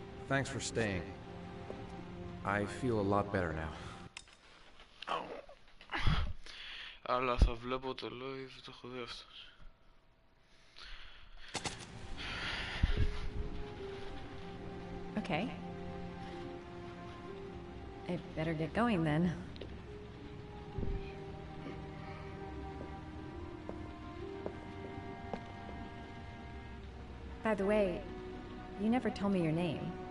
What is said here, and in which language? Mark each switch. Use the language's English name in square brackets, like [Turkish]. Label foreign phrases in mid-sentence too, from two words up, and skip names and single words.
[English] Thanks for staying. I feel a lot better now. [Greek] Αλλά θα βλέπω το live, το έχω δει αυτό. [English] Okay. I better get going then. By the way, you never told me your name.